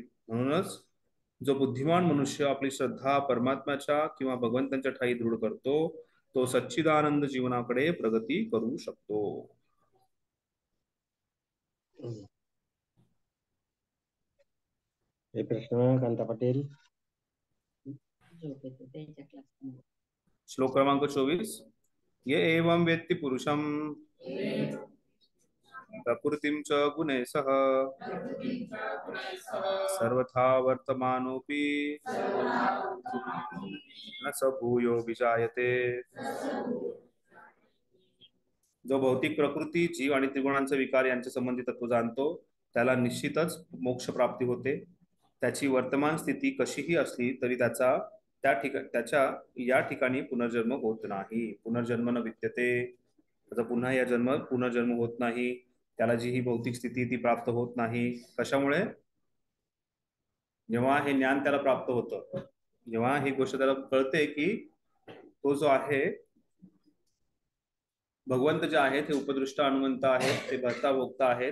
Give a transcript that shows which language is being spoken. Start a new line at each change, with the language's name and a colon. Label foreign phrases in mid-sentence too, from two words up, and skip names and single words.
Marathi: म्हणूनच जो बुद्धिमान मनुष्य आपली श्रद्धा परमात्म्याच्या किंवा भगवंतांच्या ठाई दृढ करतो तो सच्चिदानंद जीवनाकडे प्रगती करू शकतो. हे प्रश्न कांता पाटील. श्लोक क्रमांक 24.
Sanskrit: ये एवं वेत्ति पुरुषम प्रकृतिं च गुणे सह सर्वथा वर्तमानोपि न स भूयो विजायते.
Marathi: जो भौतिक प्रकृती, जीव आणि त्रिगुणांचे विकार यांचे संबंधित तत्व जाणतो त्याला निश्चितच मोक्ष प्राप्ती होते. त्याची वर्तमान स्थिती कशीही असली तरी त्याच्या या ठिकाणी पुनर्जन्म होत नाही.
Sanskrit: पुनर्जन्म न विद्यते.
Marathi: त्याचा पुनर्जन्म होत नाही. त्याला जी ही भौतिक स्थिती ती प्राप्त होत नाही. कशामुळे? जेव्हा हे ज्ञान त्याला प्राप्त होतं, जेव्हा ही गोष्ट त्याला कळते की तो जो आहे भगवंत जे आहेत हे उपदृष्ट हनुमंत आहेत, ते भर्ता भोक्ता आहेत.